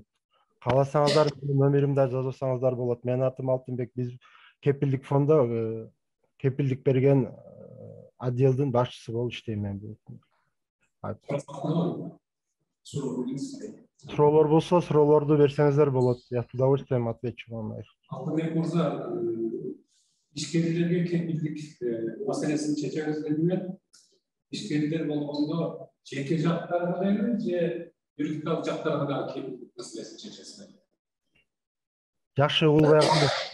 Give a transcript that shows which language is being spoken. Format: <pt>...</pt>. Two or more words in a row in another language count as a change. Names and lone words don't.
<ky>Кааласаңыздар, номеримди жазбасаңыздар болот. Менин атым Алтынбек. Биз кепилдик фондо кепилдик берген отделдин башчысы болуп иштейм мен. Суроолор болсо, суроолорду берсеңиздер болот.</ky> <ru>Я с удовольствием отвечу вам.</ru> <ky>Алтынбек мырза, ишкерлерге кепилдик маселесин чечебиз дедиңер. Ишкерлер болгондо жеке жактарга эле же юридикалык жактарга да кепилдик маселесин чечесиңер? Жакшы улбай калды.</ky>